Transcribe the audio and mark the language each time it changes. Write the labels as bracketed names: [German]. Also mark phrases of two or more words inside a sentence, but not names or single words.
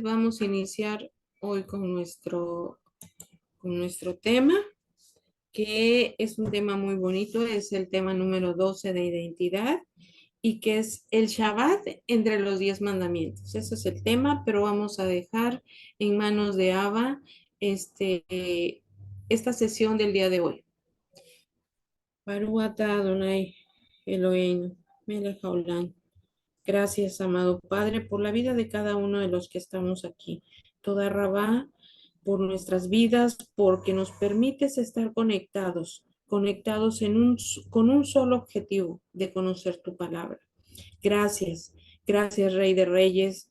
[Spanish] Vamos a iniciar hoy con nuestro tema, que es un tema muy bonito, es el tema número 12 de identidad y que es el Shabbat entre los 10 mandamientos. Ese es el tema, pero vamos a dejar en manos de Abba esta sesión del día de hoy. [Hebrew] ברוך אתה אדוני אלוהינו מלך העולם. [Spanish] Gracias, amado Padre, por la vida de cada uno de los que estamos aquí. [Hebrew] תודה רבה, [Spanish] por nuestras vidas, porque nos permites estar conectados, conectados con un solo objetivo de conocer tu palabra. Gracias, gracias, Rey de Reyes.